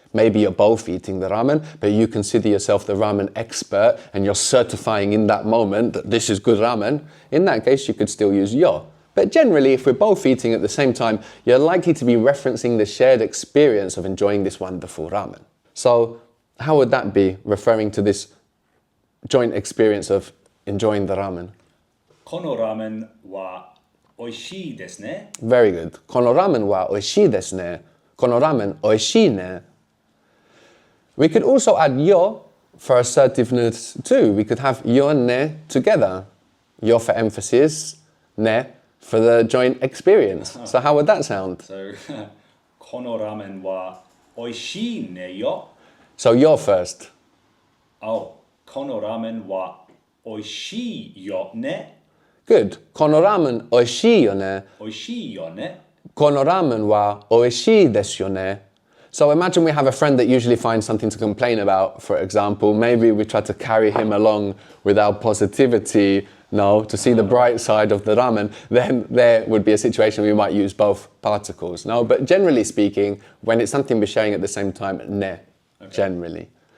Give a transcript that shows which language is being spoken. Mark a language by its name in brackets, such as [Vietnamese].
[English] Maybe you're both eating the ramen, but you consider yourself the ramen expert and you're certifying in that moment that this is good ramen. In that case, you could still use yo. But generally, if we're both eating at the same time, you're likely to be referencing the shared experience of enjoying this wonderful ramen. So how would that be, referring to this joint experience of enjoying the ramen? [Japanese] このラーメンは美味しいですね。 [English] Very good. [Japanese] このラーメンは美味しいですね。このラーメン美味しいね。 [English] We could also add yo for assertiveness too. We could have yo and ne together. Yo for emphasis, ne for the joint experience. So how would that sound? [Japanese] So このラーメンは美味しいねよ。 [English] So yo first. [Japanese] Oh, このラーメンは美味しいよね。 [English] Good. [Japanese] このラーメン美味しいよね。美味しいよね。このラーメンは美味しいですよね. [English] So imagine we have a friend that usually finds something to complain about, for example. Maybe we try to carry him along with our positivity, no, to see the bright side of the ramen. Then there would be a situation where we might use both particles, no? But generally speaking, when it's something we're sharing at the same time, ne, generally.